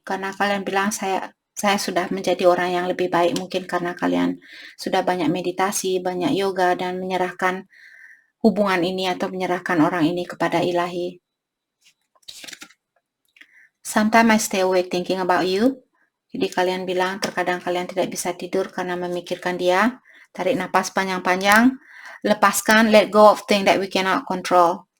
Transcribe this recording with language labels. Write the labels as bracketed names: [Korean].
[Indonesian] Karena kalian bilang saya sudah menjadi orang yang lebih baik. Mungkin karena kalian sudah banyak meditasi, banyak yoga, dan menyerahkan hubungan ini atau menyerahkan orang ini kepada ilahi. [English] Sometimes I stay awake thinking about you. [Indonesian] Jadi kalian bilang terkadang kalian tidak bisa tidur karena memikirkan dia. Tarik napas panjang-panjang. Lepaskan, [English] let go of things that we cannot control.